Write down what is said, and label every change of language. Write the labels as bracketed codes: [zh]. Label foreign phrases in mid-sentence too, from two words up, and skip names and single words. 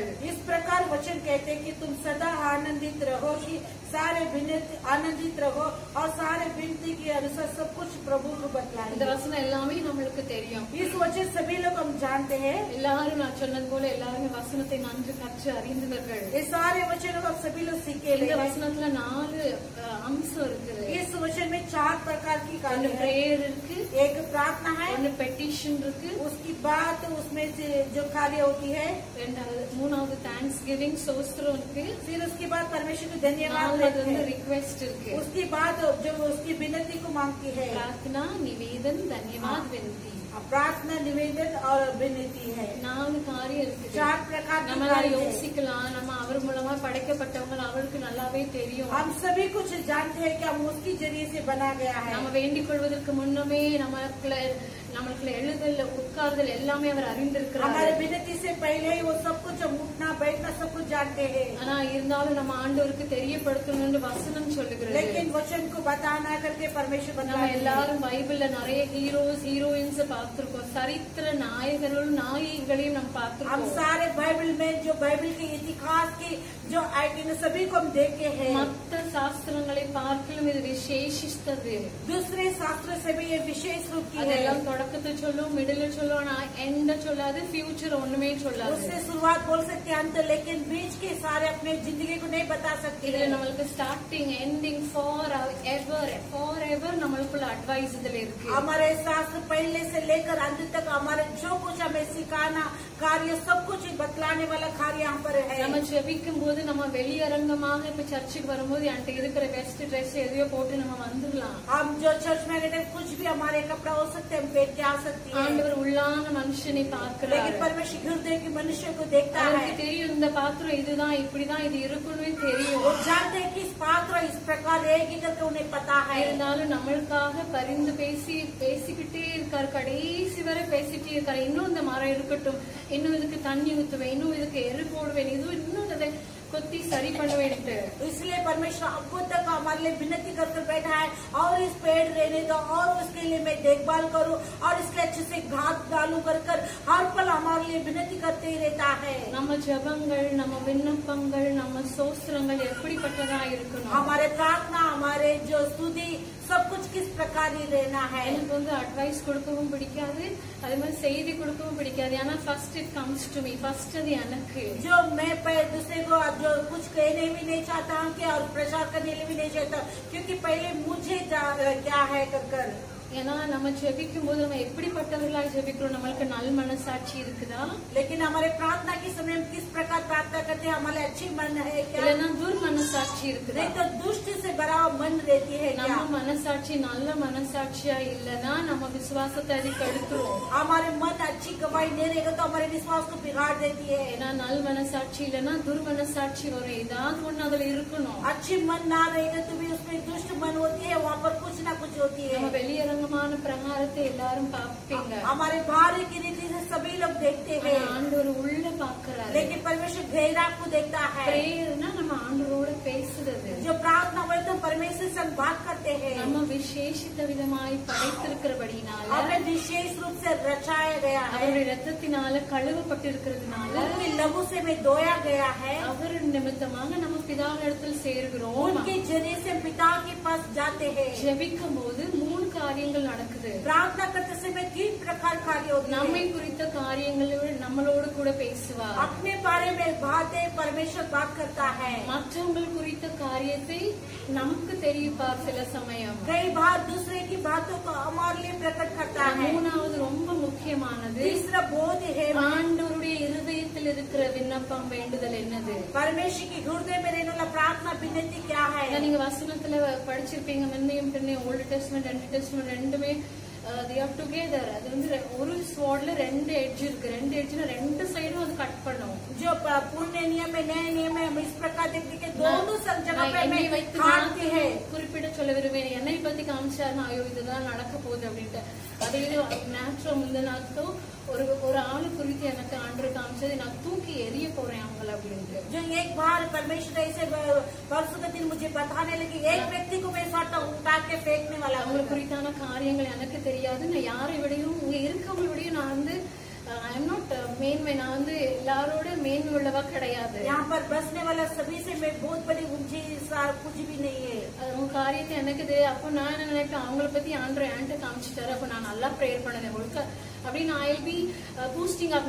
[hi] इस प्रकार वचन कहते हैं कि तुम सदा आनंदित रहो, कि सारे आनंदित रहो और सारे विनती के अनुसार सब कुछ प्रभु को [ta] இந்த [hi] बतलाएं। [ta] வசனம் எல்லாமே நம்மளுக்கு தெரியும். [hi] इस वचन सभी लोग हम जानते हैं। [ta] எல்லாரும் நான் சொன்னது போல எல்லாருமே வசனத்தை நன்கு கற்று அறிந்தவர்கள். [hi] ये सारे वचनों को सभी लोग सीखे [ta] இந்த [hi] हुए हैं। [ta] வசனத்துல 4 அம்சம் இருக்குது. [hi] इस वचन में 4 प्रकार की [ta] ஒன்னு [hi] कार्य है। [ta] பிரேயர் இருக்கு, [hi] एक प्रार्थना है, [ta] ஒன்னு பெட்டிஷன் இருக்கு, [hi] उसकी बात उसमें से जो कार्य होती है, [ta] 3வது [en] thanks giving [ta] சோஸ்திரம் இருக்கு, [hi] फिर उसके बाद परमेश्वर को धन्यवाद [ta] 4வது [hi] देते [ta] வந்து [hi] हैं। [ta] रिक्वेस्ट இருக்கு. [hi] उसकी बात जो उसकी विनती को मांगती है, प्रार्थना निवेदन धन्यवाद विनती, प्रार्थना निवेदन और विनती है। [ta] 4 காரியம் இருக்கு. [hi] 4 प्रकार की [ta] நம்ம [hi] कार्य है। [ta] யோசிக்கலாம், நம்ம அவர் மூலமா படைக்கப்பட்டவங்க அவருக்கு நல்லாவே தெரியும். [hi] हम सभी कुछ जानते हैं कि हम उसकी जरिए से बना गया है। [ta] நம்ம வேண்டிக் கொள்வதற்கு முன்னமே நம்மளுக்குள்ள எழுதல் உட்கார்தல் எல்லாமே அவர் அறிந்திருக்கிறார். [hi] हमारे विनती से पहले ही वो सब कुछ, हम उठना बैठना सब कुछ जानते हैं। [ta] ஆனா இருந்தாலும் நம்ம ஆண்டவருக்கு தெரியப்படுத்தணும்னு வசனம் சொல்லுகிறது. [hi] लेकिन वचन को बताना करके परमेश्वर [ta] நம்ம [hi] बताते हैं। [ta] எல்லாரும் பைபிள்ல நிறைய [en] heroes heroines [ta] பார்த்திருக்கோம், சரித்திர நாயகர்களும் நாயகிகளையும் நம்ம [hi] हम [ta] பார்த்திருக்கோம். [hi] सारे बाइबल में जो बाइबल के इतिहास की जो आइटम सभी को हम देखे हैं। [ta] மற்ற சாஸ்திரங்களை பார்க்கலும் இது விசேஷித்தது. [hi] दूसरे शास्त्र से भी ये विशेष रूप की है। [ta] அதெல்லாம் தொடக்கத்தை சொல்லும், மிடில் சொல்லும், ஆனா எண்ட சொல்லாது, ஃபியூச்சர் ஒண்ணுமே சொல்லாது. [hi] उससे शुरुआत बोल सकते हैं अंत, लेकिन बीच के सारे अपने जिंदगी को नहीं बता सकते। [ta] இதுல நம்மளுக்கு [en] starting ending for ever [ta] நம்மளுக்குள்ள அட்வைஸ் இதுல இருக்கு. [hi] हमारे शास्त्र पहले से लेकर अंत तक हमारे जो कुछ हमें सिखाना कार्य सब कुछ बतलाने वाला कार्य यहाँ पर है। [ta] நம்ம ஜெபிக்கும் போது நம்ம வெளியரங்கமாக இப்ப சர்ச்சுக்கு வரும்போது என்கிட்ட இருக்கிற [en] best dress [ta] எதையோ போட்டு நம்ம வந்துடலாம். [hi] हम जो चर्च में रहते हैं, कुछ भी हमारे कपड़ा हो सकते हैं, हम पहन के आ सकते हैं। [ta] ஆண்டவர் உள்ளான மனுஷனை பார்க்கிறார். [hi] लेकिन परमेश्वर हृदय के मनुष्य को देखता [ta] அவருக்கு [hi] है। [ta] தெரியும் இந்த பாத்திரம் இதுதான் இப்படிதான் இது இருக்குன்னு தெரியும். [hi] वो जानते हैं कि इस पात्र इस प्रकार रहेगी करके उन्हें पता है। [ta] இருந்தாலும் நம்மளுக்காக பரிந்து பேசிக்கிட்டே இருக்காரு, கடைசி வரை பேசிட்டே இருக்காரு. இன்னும் இந்த மரம் இருக்கட்டும், இன்னும் இதுக்கு தண்ணி ஊத்துவேன், இன்னும் இதுக்கு எரு போடுவேன், இன்னும் இதை கொத்தி சரி பண்ணுவேன்ட்டு. [hi] इसलिए परमेश्वर अब तक हमारे लिए विनती कर बैठा है और इस पेड़ रहने दो और उसके लिए मैं देखभाल करूं और इसके अच्छे से घास डालू कर हर पल हमारे लिए विनती करते ही रहता है. [ta] நம்ம ஜெபங்கள், நம்ம விண்ணப்பங்கள், நம்ம சோஸ்திரங்கள் எப்படிப்பட்டதா இருக்கணும்? [hi] हमारे प्रार्थना, हमारे जो स्तुति सब कुछ किस प्रकार ही रहना है. [ta] எனக்கு வந்து அட்வைஸ் கொடுக்கவும் பிடிக்காது, அதே மாதிரி செய்தி கொடுக்கவும் பிடிக்காது. [en] ஆனா first it comes to me, [ta] ஃபர்ஸ்ட் அது எனக்கு. [hi] जो मैं दूसरे को जो कुछ कहने भी नहीं चाहता हूँ कि और प्रचार करने भी नहीं चाहता, क्योंकि पहले मुझे क्या है कर [ta] ஏன்னா நம்ம ஜெபிக்கும் போது நம்ம எப்படிப்பட்டவர்களாய் ஜெபிக்கிறோம், நம்மளுக்கு நல் மனசாட்சி இருக்குதா? [hi] लेकिन हमारे प्रार्थना के समय हम किस प्रकार प्रार्थना करते हैं, हमारे अच्छी मन है क्या, [ta] இல்லைன்னா துர் மனசாட்சி இருக்குதா? [hi] नहीं तो दुष्ट से भरा मन रहती है क्या. [ta] நம்ம மனசாட்சி நல்ல மனசாட்சியா இல்லைன்னா நம்ம விசுவாசத்தை அது கெடுத்துரும். [hi] हमारे मन अच्छी गवाही नहीं रहेगा तो हमारे विश्वास को बिगाड़ देती है. [ta] ஏன்னா நல் மனசாட்சி இல்லைன்னா துர் மனசாட்சி வரும். ஏதாவது ஒண்ணு அதுல இருக்கணும். [hi] अच्छी मन ना रहेगा तो भी उसमें दुष्ट मन होती है, वहाँ पर कुछ ना कुछ होती है. [ta] நம்ம வெளியரங்கமான பிரகாரத்தை எல்லாரும் பார்ப்பீங்க, [hi] हमारे बाहर की रीति से सभी लोग देखते हैं, [ta] ஆண்டவர் உள்ள பாக்குறாரு. [hi] लेकिन परमेश्वर गहरा को देखता है. [ta] பிரேயர்னா நம்ம ஆண்டவரோட பேசுறது. [hi] जो प्रार्थना बोले तो परमेश्वर से बात करते हैं. [ta] நம்ம விசேஷித்த விதமாய் படைத்திருக்கிறபடினால, [hi] हमें विशेष रूप से रचाया गया है, [ta] அவருடைய ரத்தத்தினால கழுவப்பட்டிருக்கிறதுனால, [hi] उनके लहू से में धोया गया है, [ta] அவர் நிமித்தமாக நம்ம பிதாவிடத்தில் சேர்கிறோம். [hi] उनके जरिए से पिता के पास जाते हैं. [ta] ஜெபிக்கும் போது 3 காரியங்கள் நடக்குது. [hi] प्रार्थना करते समय 3 प्रकार कार्य होते [ta] நம்மை [hi] हैं. [ta] குறித்த காரியங்களோடு நம்மளோடு கூட பேசுவார். [hi] अपने बारे में बातें परमेश्वर बात करता है. [ta] மற்றவங்கள் குறித்த காரியத்தை நமக்கு தெரிவிப்பார் சில சமயம். [hi] कई बार दूसरे की बातों को हमारे लिए प्रकट करता है. [ta] மூணாவது ரொம்ப முக்கியமானது, [hi] तीसरा बहुत है, [ta] ஆண்டவருடைய இருதயத்தில் இருக்கிற விண்ணப்பம் வேண்டுதல் என்னது? [hi] परमेश्वर की हृदय में रहने वाला प्रार्थना विनती क्या है. [ta] நீங்க வசனத்துல படிச்சிருப்பீங்க, முன்னையும் பின்னையும் [en] old testament [ta] ரெண்டு டெஸ்ட்மென்ட் ரெண்டுமே [en] they are together. [ta] அது வந்து ஒரு ஸ்வார்ட்ல 2 எட்ஜ் இருக்கு. 2 எட்ஜ்ல 2 சைடும் அது கட் பண்ணும். [hi] जो पुराने नियम में नए नियम में हम इस प्रकार देखते हैं कि दोनों जगह पे [ta] என்னை [hi] में [ta] வைத்து [hi] काटते हैं. [ta] குறிப்பிட சொல்ல விரும்புவேன். என்னை பத்தி காமிச்சாருன்னா ஐயோ இதுதான் நடக்க போகுது அப்படின்ட்டு. அதே நேச்சுரல் முந்தினாத்தோ ஒரு ஆளு குறித்து எனக்கு ஆண்டவர் காமிச்சது, நான் தூக்கி எரிய போறேன் அவங்கள அப்படின்ட்டு. [hi] जो एक बार परमेश्वर ऐसे परसों के दिन मुझे बताने लगे, एक व्यक्ति को मैं साटा उठा के फेंकने वाला. [ta] அவங்க குறித்தான காரியங்கள் எனக்கு தெரியாது. நான் யாரை விடையும் இங்க இருக்கவங்க விடையும் நான் வந்து [en] I am not [ta] மேன்மை, நான் வந்து எல்லாரோட மேன்மை உள்ளவா கிடையாது. [hi] यहाँ पर बसने वाला सभी से मैं बहुत बड़ी ऊंची कुछ भी नहीं है. [ta] அவங்க காரியத்தை எனக்கு அப்போ நான் என்ன நினைப்பேன், அவங்கள பத்தி ஆண்டவர் என்கிட்ட காமிச்சிட்டாரு, அப்ப நான் நல்லா ப்ரேயர் பண்ணேன் ஒழுக்க அப்படின்னு [en] I will be boosting up.